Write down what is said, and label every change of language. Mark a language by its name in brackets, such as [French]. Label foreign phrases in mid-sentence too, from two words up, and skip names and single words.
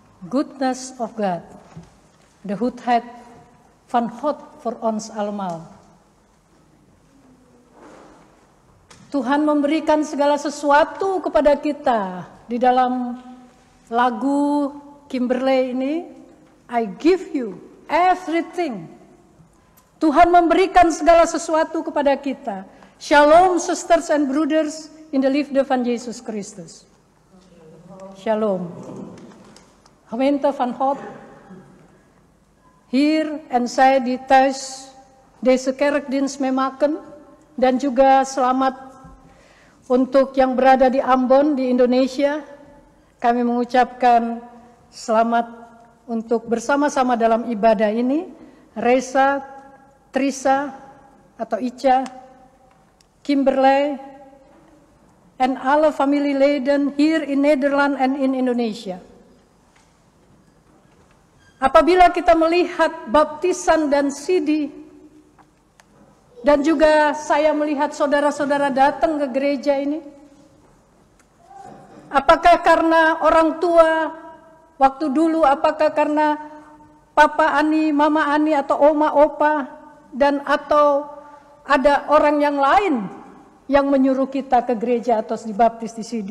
[English] goodness of God. [Dutch] De goedheid van God voor ons allemaal. [Indonesian] Tuhan memberikan segala sesuatu kepada kita. Di dalam lagu Kimberley ini, [English] I give you everything. [Indonesian] Tuhan memberikan segala sesuatu kepada kita. [English] Shalom sisters and brothers in the [Dutch] liefde van Jezus Christus. Shalom. Gemeente van God, hier en zij die thuis deze kerkdienst meemaken, [Indonesian] dan juga selamat untuk yang berada di Ambon di Indonesia. Kami mengucapkan selamat untuk bersama-sama dalam ibadah ini. Reza, Trisa atau Ica, [Dutch] Kimberley, and alle familieleden hier in Nederland and in Indonesia. [Indonesian] Apabila kita melihat baptisan dan sidi, dan juga saya melihat saudara-saudara datang ke gereja ini, apakah karena orang tua waktu dulu, apakah karena Papa Ani, Mama Ani, atau Oma, Opa, dan atau ada orang yang lain yang menyuruh kita ke gereja atau dibaptis di sini?